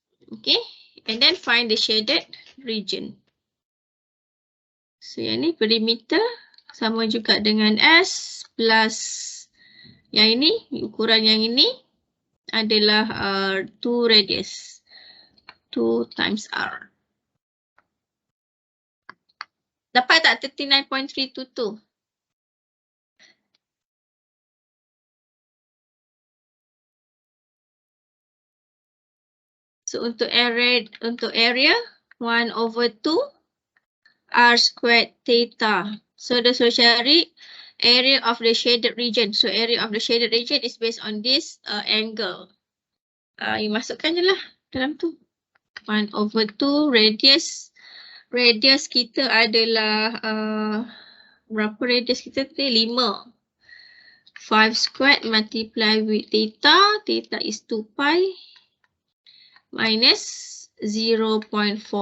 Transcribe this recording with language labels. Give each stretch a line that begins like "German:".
English: Okay, and then find the shaded region.
Malay: So yang ni perimeter sama juga dengan S plus yang ini, ukuran yang ini adalah 2 radius.
English: 2 times R.
Malay: Dapat tak 39.322? So untuk area 1 over 2 R squared theta. So dia suruh cari
English: area of the shaded region. So area of the shaded region is based on this angle.
Malay: You masukkan je lah dalam tu.
English: 1/2 radius.
Malay: Radius kita adalah berapa radius kita tadi? 5.
English: 5 squared multiply with theta. Theta is 2 pi minus 0.41.